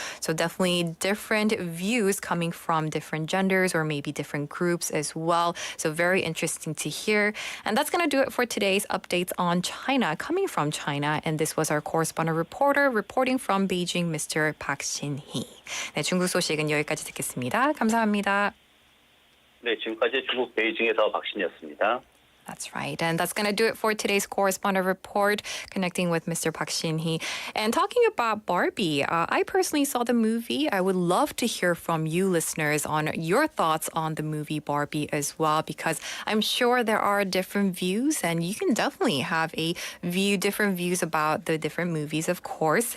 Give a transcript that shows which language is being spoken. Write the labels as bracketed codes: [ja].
[en] So definitely different views coming from different genders or maybe different groups as well. So very interesting to hear. And that's going to do it for today's updates on China, coming from China. And this was our correspondent reporter reporting from Beijing, Mr. Park Shin-hee. [ko] 네, 중국 소식은 여기까지 듣겠습니다. 감사합니다. 네, 지금까지 중국 베이징에서 박신이었습니다. [en] That's right. And that's going to do it for today's Correspondent Report, connecting with Mr. Park Shin-hee. And talking about Barbie, I personally saw the movie. I would love to hear from you listeners on your thoughts on the movie Barbie as well, because I'm sure there are different views and you can definitely have different views about the different movies, of course.